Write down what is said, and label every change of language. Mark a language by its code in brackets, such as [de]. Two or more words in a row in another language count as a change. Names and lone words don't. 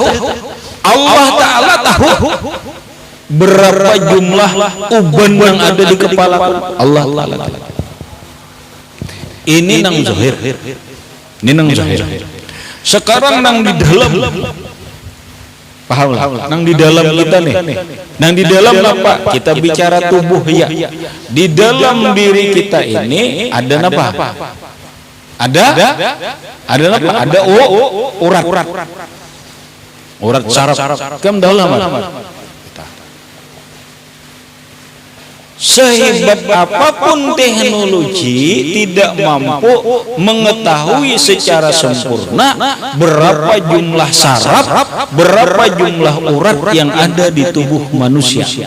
[id] Allah Ta'ala tahu berapa jumlah uban yang ada di kepala Allah Ta'ala. [bjn] Ini nang zahir. Ini nang zahir. Sekarang nang di dalam. Paham lah. Nang di dalam kita nih. Nang di dalam apa? Kita bicara tubuh ya. [id] Di dalam diri kita ini ada apa? Ada apa? Ada urat saraf. [bjn] Kam dah lama. [id] Sehebat apapun teknologi tidak mampu mengetahui secara sempurna berapa jumlah saraf, berapa jumlah urat yang ada di tubuh manusia.